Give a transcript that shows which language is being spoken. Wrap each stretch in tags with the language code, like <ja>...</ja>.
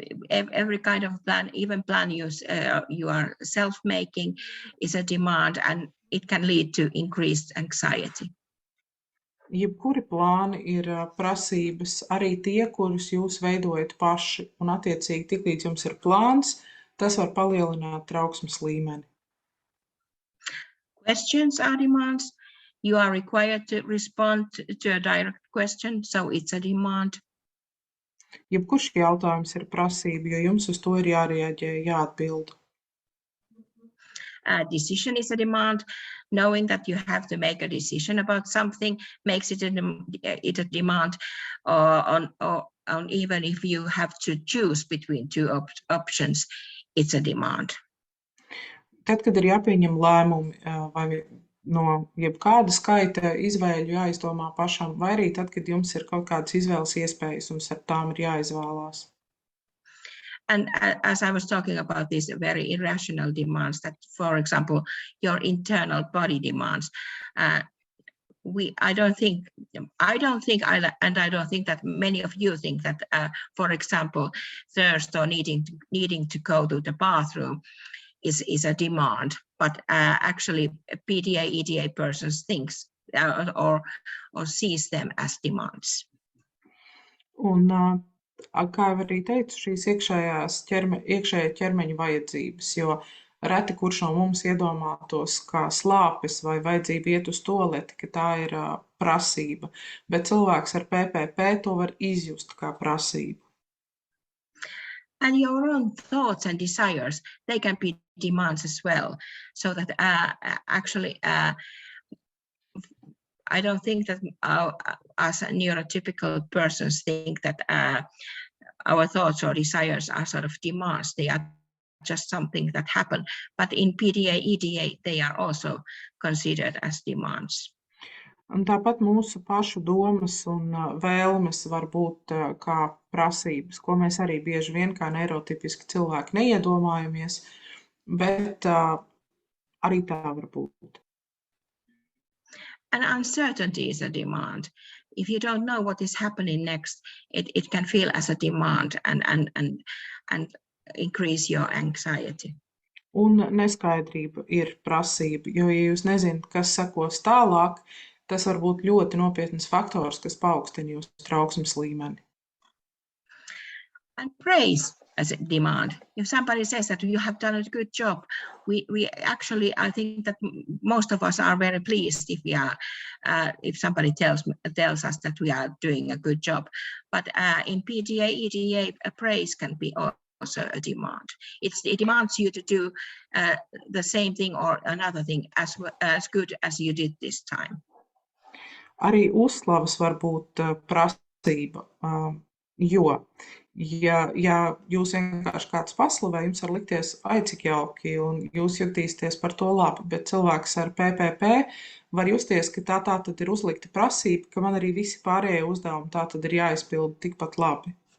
<en>Every kind of plan, even plan you are self-making, is a demand, and it can lead to increased anxiety.</en> <lv>Jebkuri plāni ir prasības, arī tie, kurus jūs veidojat paši, un attiecīgi tiklīdz jums ir plāns, tas var palielināt trauksmes līmeni.</lv> <en>Questions are demands. You are required to respond to a direct question, so it's a demand.</en> <lv>Jebkurš jautājums ir prasība, jo jums uz to ir jārēģē, jāatbild.</lv> <en>Decision is a demand. Knowing that you have to make a decision about something makes it a demand, on even if you have to choose between two options, it's a demand.</en> <lv>Tad, kad ir jāpieņem lēmumi, vai no jebkāda skaita izvēļu jāizdomā pašam, vai arī tad, kad jums ir kaut kādas izvēles iespējas un ar tām ir jāizvēlās.</lv> <en>And as I was talking about these very irrational demands, that, for example, your internal body demands, I don't think that many of you think that, for example, thirst or needing to go to the bathroom is a demand, but actually PDA, EDA persons thinks or sees them as demands.</en> <lv>Un, kā jau arī teicu, šīs iekšējā ķermeņa vajadzības, jo reti kurš no mums iedomātos kā slāpes vai vajadzība iet uz tualeti, ka tā ir prasība, bet cilvēks ar PPP to var izjust kā prasību.</lv> <en>And your own thoughts and desires, they can be demands as well. So that actually, I don't think that as neurotypical persons think that our thoughts or desires are sort of demands. They are just something that happen. But in PDA, EDA, they are also considered as demands.</en> <lv>Un tāpat mūsu pašu domas un vēlmes var būt kā prasības, ko mēs arī bieži vien kā neirotipiski cilvēki neiedomājamies, bet arī tā var būt.</lv> <en>And uncertainty is a demand. If you don't know what is happening next, it can feel as a demand and increase your anxiety.</en> <lv>Un neskaidrība ir prasība, jo, ja jūs nezināt, kas sekos tālāk, tas var būt ļoti nopietns faktors, kas paaugstina jūsu trauksmes līmeni.</lv> <en>And praise as a demand. If somebody says that you have done a good job, we actually, I think that most of us are very pleased if somebody tells us that we are doing a good job. But in PDA, EDA, praise can be also a demand. It demands you to do the same thing or another thing as good as you did this time.</en> <lv>Arī uzslavas var būt prasība, jo, ja jūs vienkārši kāds paslavē, jums var likties, cik jauki, un jūs jutīsieties par to labi, bet cilvēks ar PPP var justies, ka tā tad ir uzlikta prasība, ka man arī visi pārējie uzdevumi tā tad ir jāizpilda tikpat labi.</lv>